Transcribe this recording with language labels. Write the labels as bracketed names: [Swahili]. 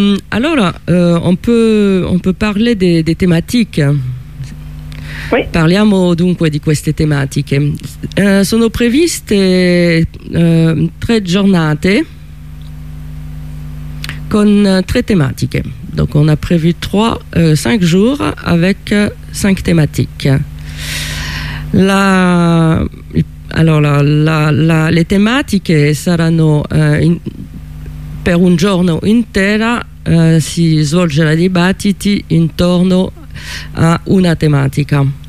[French] Allora on peut parler des thématiques. Oui. [Italian] Parliamo dunque di queste tematiche. Sono previste tre giornate con tre tematiche. [French] Donc on a prévu cinq jours avec cinq thématiques. [Italian] Le tematiche saranno per un giorno intero si svolgerà dibattiti intorno a una tematica.